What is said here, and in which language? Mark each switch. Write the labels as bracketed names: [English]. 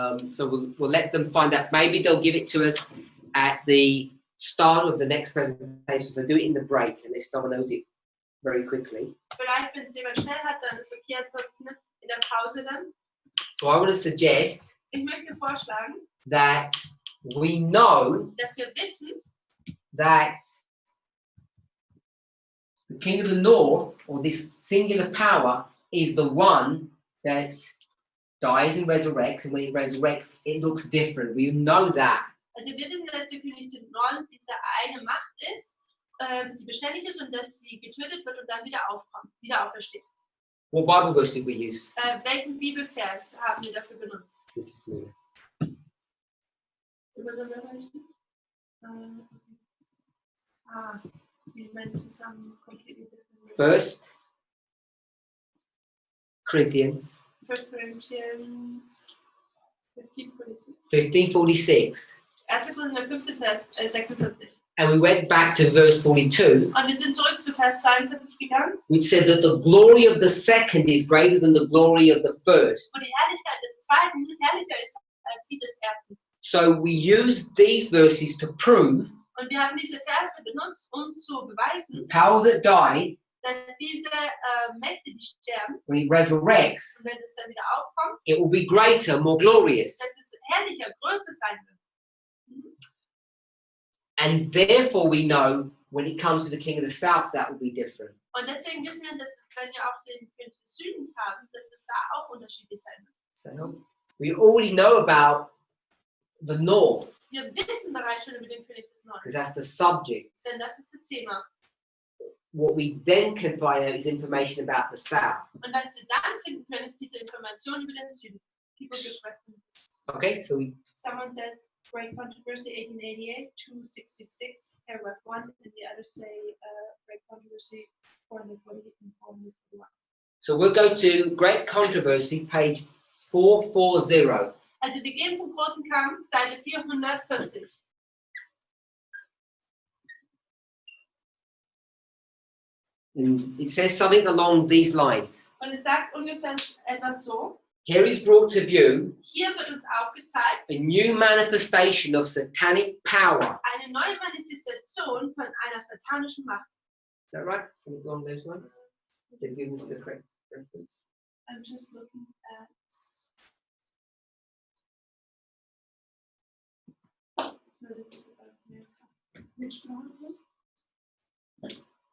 [English] So we'll let them find that. Maybe they'll give it to us at the start of the next presentation. So do it in the break, unless someone knows it very quickly. [German] vielleicht, wenn es jemand schnell hat, dann ist okay, ansonsten in der Pause dann. [English] So I want to suggest [German] Ich möchte vorschlagen, [English] that we know [German] dass wir wissen, [English] that the king of the north, or this singular power, is the one that dies and resurrects, and when it resurrects, it looks different. We know that. [German] also wir wissen, dass der König des Nordens diese eine Macht ist, die beständig ist und dass sie getötet wird und dann wieder aufkommt, wieder aufersteht. [English] What Bible verse did we use? [German] Welchen Bibelvers haben wir dafür benutzt? [English] This is me. [German] Übersetzung? Ich meine, das haben [English] completely different. First Corinthians 1 Corinthians 15:46. 15:46. [German] 1. Korinther 15, Vers 46. [English] And we went back to verse 42, [German] Und wir sind zurück zu Vers 42 gegangen, [English] which said that the glory of the second is greater than the glory of the first. [German] wo die Herrlichkeit des Zweiten herrlicher ist als die des Ersten. [English] So we use these verses to prove [German] Und wir haben diese Verse benutzt, um zu beweisen, [English] the power that died, [German] dass diese Mächte, die sterben, [English] when it resurrects, [German] und wenn es dann wieder aufkommt, [English] it will be greater, more glorious. [German] dass es herrlicher, größer sein wird. [English] And therefore we know when it comes to the king of the south, that will be different. [German] Und deswegen wissen wir, dass wenn wir auch den König des Südens haben, dass es da auch unterschiedlich sein wird. [English] So we already know about the north, [German] Wir wissen bereits schon über den König des Nordens, [English] because that's the subject. [German] denn das ist das Thema. [English] What we then can find out is information about the south. [German] Und was wir dann finden können, ist diese Information über den Süden. [English] People give references. Okay, so we Someone says, Great Controversy 1888, 266, paragraph 1, and the others say, Great Controversy 440 and 441. So we'll go to Great Controversy, page 440. [German] Also wir gehen zum großen Kampf, Seite 440. [English] And it says something along these lines. [German] Und es sagt ungefähr etwas so, [English] Here is brought to view [German] hier wird uns aufgezeigt, [English] a new manifestation of satanic power. [German] eine neue Manifestation von einer satanischen Macht. [English] Is that right? Something along those lines? They've given us the correct reference. I'm just looking at... No, this is about America. Which one is it?